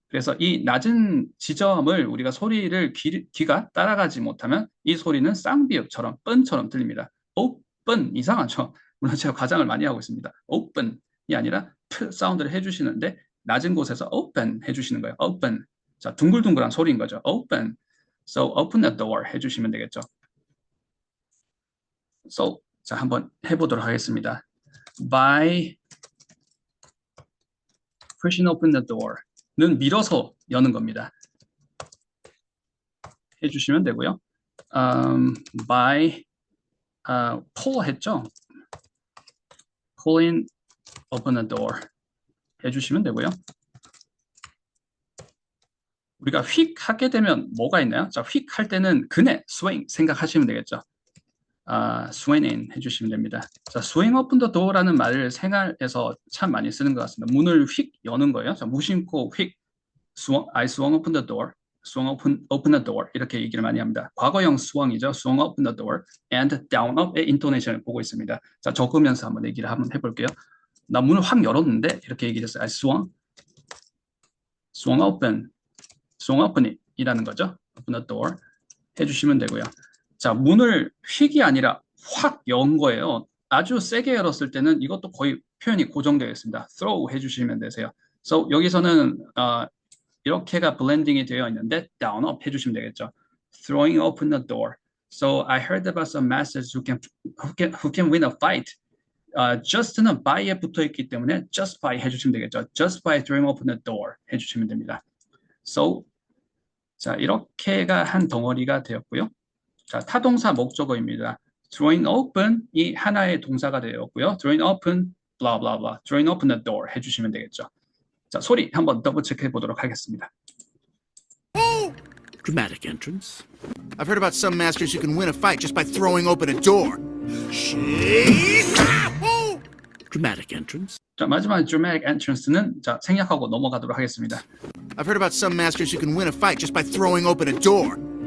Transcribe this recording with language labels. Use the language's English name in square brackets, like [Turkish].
[Korean] 그래서 이 낮은 지점을 우리가 소리를 귀가 따라가지 못하면 이 소리는 쌍비읍처럼 뻔처럼 들립니다. open 이상하죠? 물론 제가 과장을 많이 하고 있습니다. open이 아니라 프 사운드를 해주시는데 낮은 곳에서 open 해주시는 거예요. open. 자, 둥글둥글한 소리인 거죠. open. [English] So open the door [Korean] 해주시면 되겠죠. So 자, 한번 해보도록 하겠습니다. [English] By pushing open the door는 밀어서 여는 겁니다. [Korean] 해주시면 되고요. By pull 했죠? [English] Pulling open the door 해주시면 되고요. [Korean] 우리가 휙 하게 되면 뭐가 있나요? 자, 휙 할 때는 그네, swing 생각하시면 되겠죠. swing in 해주시면 됩니다. 자, swing open the door라는 말을 생활에서 참 많이 쓰는 것 같습니다. 문을 휙 여는 거예요. 자, 무심코 휙 [English] I swung open the door, swung open the door 이렇게 얘기를 많이 합니다. [Korean] 과거형 swung이죠. [English] swung open the door and down up의 intonation을 보고 있습니다. [Korean] 자, 적으면서 한번 얘기를 한번 해볼게요. 나 문을 확 열었는데 이렇게 얘기를 했어요. [English] I swung open [Korean] 이라는 거죠. [English] open the door 해주시면 되고요. [Korean] 자, 문을 휙이 아니라 확 연 거예요. 아주 세게 열었을 때는 이것도 거의 표현이 고정되어 있습니다. throw 해주시면 되세요. So 여기서는 이렇게가 블렌딩이 되어 있는데 down up 해주시면 되겠죠. [English] throwing open the door. So I heard about some masters who can win a fight. [Korean] just는 by에 붙어 있기 때문에 just by 해주시면 되겠죠. [English] just by throwing open the door 해주시면 됩니다. [Korean] So 자, 이렇게가 한 덩어리가 되었고요. 자, 타동사 목적어입니다. throwing open이 하나의 동사가 되었고요. [English] throwing open, blah blah blah, throwing open the door 해주시면 되겠죠. [Korean] 자, 소리 한번 더블 체크해 보도록 하겠습니다. [English] Dramatic entrance. I've heard about some masters who can win a fight just by throwing open a door. Dramatic entrance. [Korean] 자, 마지막 dramatic entrance는 자, 생략하고 넘어가도록 하겠습니다. [English] I've heard about some masters who can win a fight just by throwing open a door.